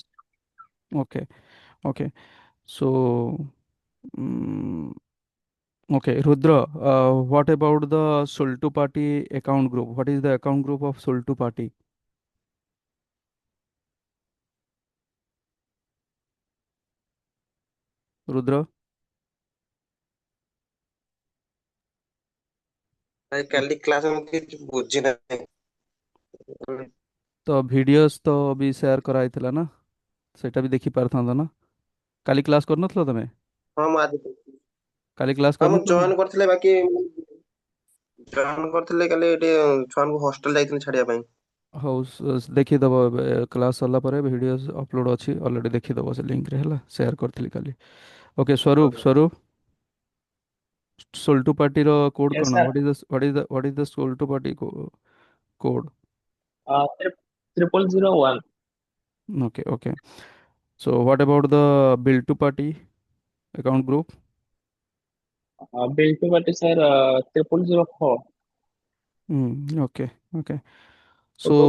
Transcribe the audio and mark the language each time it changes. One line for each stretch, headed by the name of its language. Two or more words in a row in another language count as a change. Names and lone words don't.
English: Okay. Okay. So okay, Rudra. What about the Sultu Party account group? What is the account group of Sultu Party? Rudra.
Odia: ଭାଇ କାଲି କ୍ଲାସ ମୁଁ କିଛି ବୁଝି ନାହିଁ। ତ ଭିଡିଓସ୍ ତ ବି ସେୟାର କରାହେଇଥିଲା ନା, ସେଇଟା ବି ଦେଖି ପାରିଥାନ୍ତ ନା। କାଲି କ୍ଲାସ୍ କରିନଥିଲ ତମେ? ହଁ ମୁଁ ଆଜି କାଲି କ୍ଲାସ୍ ହଁ ମୁଁ କରିନଥିଲ ନା? ଜଏନ କରିଥିଲି ବାକି ଜଏନ କରିଥିଲି କାଲି ଏଠି ଛୁଆଙ୍କୁ ହଷ୍ଟେଲ ଯାଇଥିଲି ଛାଡିବା ପାଇଁ। ହଉ ଦେଖିଦବ ଏବେ କ୍ଲାସ୍ ସରିଲା ପରେ
English: videos upload
Odia: ଅଛି ଅଲରେଡ଼ି, ଦେଖିଦବ ସେ ଲିଙ୍କରେ ହେଲା, ସେୟାର କରିଥିଲି କାଲି। ଓକେ, ହଁ ସ୍ୱରୂପ ସ୍ୱରୂପ ସୋଲ୍ଟୁ ପାର୍ଟିର କୋଡ୍
English: Yes,
Odia: କ'ଣ?
English: sir. What is the Soltu party code? Triple 001. Okay, okay. So what about the bill to party account group? Bill to what is sir? 0004. Okay, okay. Group